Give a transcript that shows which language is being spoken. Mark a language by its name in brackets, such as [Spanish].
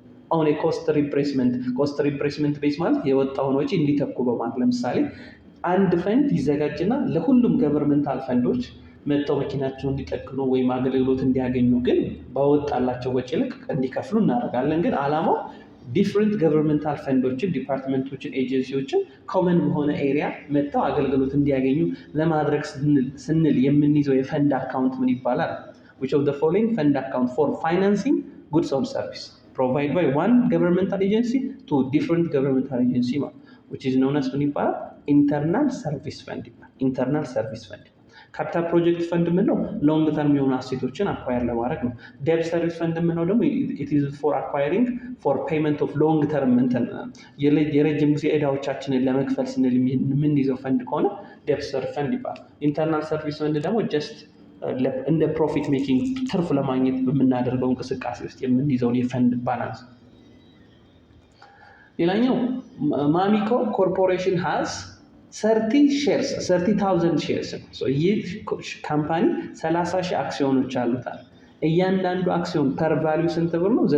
[English] on a cost reimbursement base [Amharic] ማለት የወጣውን ወጪ እንዲተኩ በማለት ለምሳሌ አንድ ፈንድ ይዘጋጅና ለሁሉም ገቨርንመንታል ፈንዶች መጥተው መኪናቸውን እንዲጠግኑ ወይም አገልግሎት እንዲያገኙ ግን በወጣላቸው ወጪ ልክ እንዲከፍሉ እናደርጋለን። ግን ዓላማው ዲፍረንት ገቨርንመንታል ፈንዶችን፣ ዲፓርትመንቶችን፣ ኤጀንሲዎችን ኮመን በሆነ ኤሪያ መጥተው አገልግሎት እንዲያገኙ ለማድረግ ስንል የምንይዘው የፈንድ አካውንት ምን ይባላል? [English] which of the following fund account for financing goods or service provided by one governmental agency to different governmental agency which is known as [Amharic] ምን ይባላል? ኢንተርናል ሰርቪስ ፈንድ ይባላል። ኢንተርናል ሰርቪስ ፈንድ። ካፒታል ፕሮጀክት ፈንድ የምንለው ሎንግ ተርም የሆኑ አሴቶችን አኳየር ለማድረግ ነው። ዴብት ሰርቪስ ፈንድ የምንለው ደግሞ ኢት ኢዝ ፎር አኳየሪንግ ፎር ፔመንት ኦፍ ሎንግ ተርም የረጅም ጊዜ ዕዳዎቻችንን ለመክፈል ስንል የምንይዘው ፈንድ ከሆነ ዴብት ሰርቪስ ፈንድ ይባላል። ኢንተርናል ሰርቪስ ፈንድ ደግሞ ጀስት እንደ ፕሮፊት ሜኪንግ ትርፍ ለማግኘት በምናደርገው እንቅስቃሴ ውስጥ የምንይዘውን የፈንድ ባላንስ። ሌላኛው ማሚኮ ኮርፖሬሽን ሃዝ 30,000 ሼርስ ነው። ይህ ካምፓኒ 30,000 አክሲዮኖች አሉታል። እያንዳንዱ አክሲዮን ፐር ቫሊዩ ስንት ብር ነው?